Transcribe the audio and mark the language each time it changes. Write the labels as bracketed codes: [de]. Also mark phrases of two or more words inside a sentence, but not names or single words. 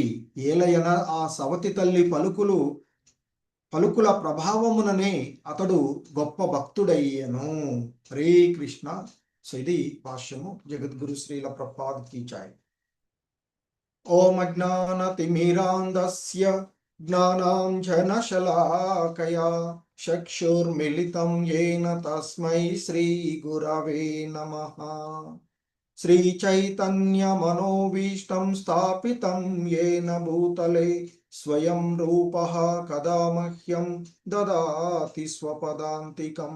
[te] ఏలయన ఆ సవతి తల్లి పలుకుల ప్రభావముననే అతడు గొప్ప భక్తుడయ్యను. [sa] హరే కృష్ణ. [te] సో ఇది భాష్యము. [hi] जगद्गुरु श्रील प्रभुपाद की जय. [sa] ఓం అజ్ఞానతిమిరాంధస్య జ్ఞానాంజనశలాకయా చక్షుర్మిలితం येन తస్మై శ్రీగురవే నమః. श्रीचैतन्यमनोभीष्टं स्थापितं येन भूतले स्वयं रूपः कदा मह्यं ददाति स्वपदान्तिकम्.